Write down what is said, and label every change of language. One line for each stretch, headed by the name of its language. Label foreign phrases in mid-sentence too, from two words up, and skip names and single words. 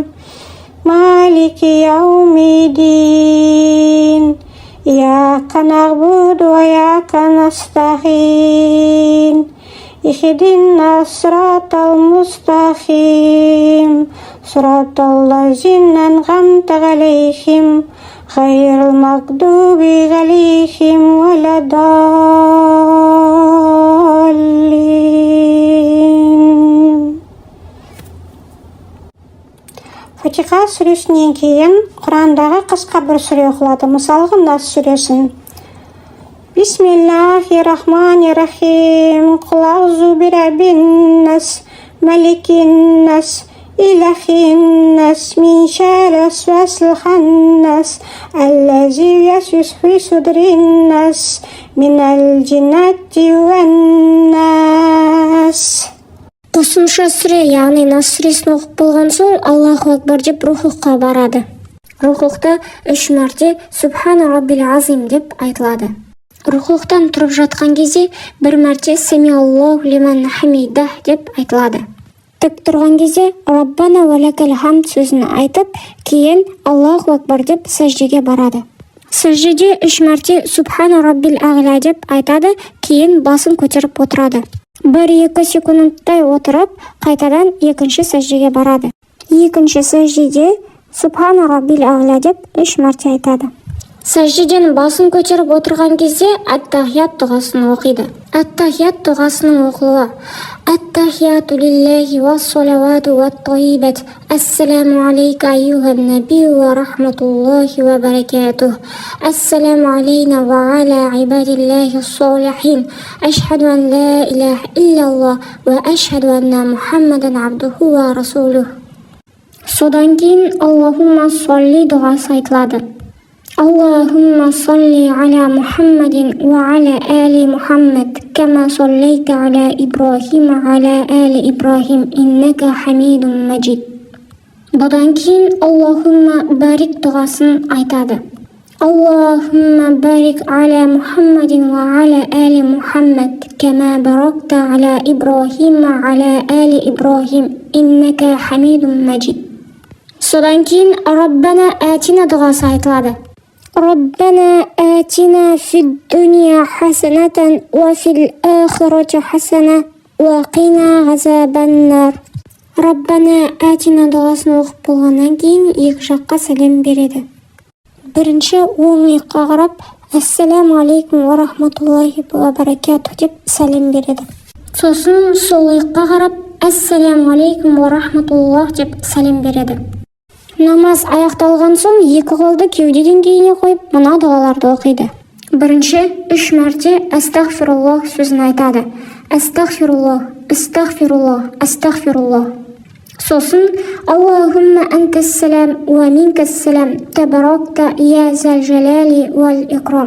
Arabic: مالك يوم الدين إياك نعبد وإياك نستعين اهدنا الصراط المستقيم صراط الذين أنعمت عليهم غير المغضوب عليهم ولا الضالين.
Kazakh: Фатиха сүресінен кейін Құрандағы қысқа бір сүре оқылады. Мысалға Нас сүресін.
Arabic: Bismillahirrahmanirrahim. قل أعوذ برب الناس ملك الناس إله الناس من شر الوسواس الخناس الذي يوسوس في صدور الناس من الجنة والناس.
Kazakh: Қосымша сүре, яғни Нас сүресін оқып болған соң,
Arabic: الله أكبر
Kazakh: деп рухуққа барады. Рухуқта 3 мәрте
Arabic: سبحان ربي العظيم
Kazakh: деп айтылады. Рухуқтан тұрып жатқан кезде 1 мәрте
Arabic: سمع الله لمن حمده
Kazakh: деп айтылады. Тік тұрған кезде
Arabic: ربنا ولك الحمد
Kazakh: сөзін айтып, кейін
Arabic: الله أكبر
Kazakh: деп сәждеге барады. Сәждеде 3 мәрте
Arabic: سبحان ربي الأعلى
Kazakh: деп айтады, кейін басын көтеріп отырады. 1-2 секундтай отырып, қайтадан екінші сәждеге барады. Екінші сәждеде
Arabic: سبحان ربي الأعلى
Kazakh: деп 3 мәрте айтады. Сәждеден басын көтеріп отырған кезде ат-тахият дұғасын оқиды. Ат-тахият дұғасының оқылуы:
Arabic: التحيات لله والصلوات والطيبات. السلام عليك أيها النبي ورحمة الله وبركاته. السلام علينا وعلى عباد الله الصالحين. أشهد أن لا إله إلا الله وأشهد أن محمدا عبده ورسوله.
Kazakh: Содан кейін
Arabic: اللهم صل
Kazakh: дұғасы айтылады.
Arabic: اللهم صل على محمد وعلى آل محمد كما صليت على إبراهيم على آل إبراهيم إنك حميد مجيد.
Kazakh: Бұдан кейін
Arabic: اللهم بارك
Kazakh: дұғасын айтады.
Arabic: اللهم بارك على محمد وعلى آل محمد كما باركت على إبراهيم على آل إبراهيم إنك حميد مجيد.
Kazakh: Содан кейін
Arabic: ربنا آتنا
Kazakh: дұғасы айтылады.
Arabic: ربنا آتنا في الدنيا حسنة وفي الآخرة حسنة وقنا عذاب النار. ربنا آتنا
Kazakh: дұғасын оқып болғаннан кейін екі жаққа сәлем береді. Бірінші оң иыққа қарап
Arabic: السلام عليكم ورحمة الله وبركاته
Kazakh: деп сәлем береді. Сосын сол иыққа қарап
Arabic: السلام عليكم ورحمة الله
Kazakh: деп сәлем береді. Намаз аяқталған соң екі қолды кеуде деңгейіне қойып, мына дұғаларды оқиды. Бірінші 3 мәрте астағфируллах сөзін айтады.
Arabic: أستغفر الله أستغفر الله أستغفر الله. Сосын اللهم أنت السلام ومنك السلام تباركت يا ذا الجلال والإكرام.